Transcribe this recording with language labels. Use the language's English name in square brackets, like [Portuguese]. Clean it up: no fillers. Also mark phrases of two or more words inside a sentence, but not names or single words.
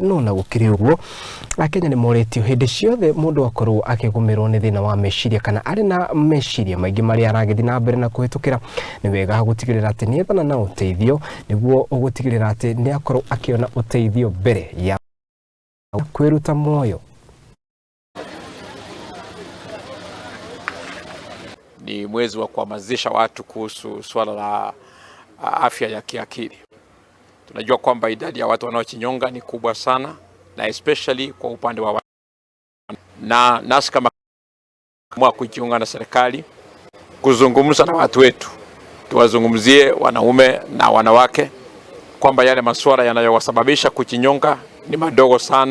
[Kikuyu] No na gũkĩrĩ ũguo Akenya nĩmoretio hĩndĩ ciothe mũndũ akorwo akĩgũmĩrwo nĩ thĩna wa meciria kana arĩ na meciria maingĩ marĩa aragĩthiĩ na mbere na kũhĩtũkĩra, nĩ wega gũtigĩrĩra atĩ nĩethana na ũteithio nĩguo gũtigĩrĩra atĩ nĩakorwo akĩona ũteithio mbere ya kwĩruta muoyo. [Swahili] Ni mwezi wa kuhamasisha watu kuhusu swala la afya ya kiakili. Tunajua kwamba idadi ya watu wanaojinyonga ni kubwa sana, na especially kwa upande wa na nasi kama kujiunga na serikali kuzungumza na watu wetu, tuwazungumzie wanaume na wanawake kwamba yale masuala yanayowasababisha kujinyonga ni madogo sana.